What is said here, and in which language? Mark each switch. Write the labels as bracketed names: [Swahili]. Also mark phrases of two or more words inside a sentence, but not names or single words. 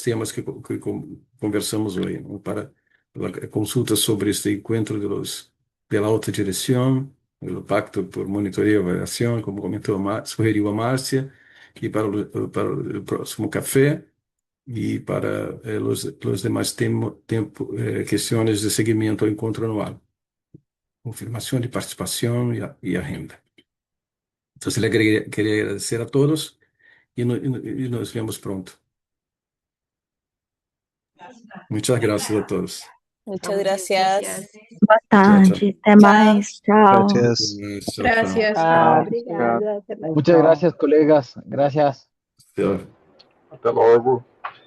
[Portuguese] temas que conversamos hoje, para consultas sobre este encontro da alta direção, o pacto por monitoria e avaliação, como comentou sugeriu a Márcia, e para o próximo café, e para os demais questões de seguimento ao encontro anual, confirmação de participação e agenda. Então, queria agradecer a todos e nos vemos pronto. [Spanish] Muchas gracias a todos. Muchas gracias. [Portuguese] Boa tarde, até mais. Tchau. [Spanish] Gracias. [Portuguese] Obrigada. Até mais. [Spanish] Muchas gracias, colegas. Gracias. [Portuguese] Até logo.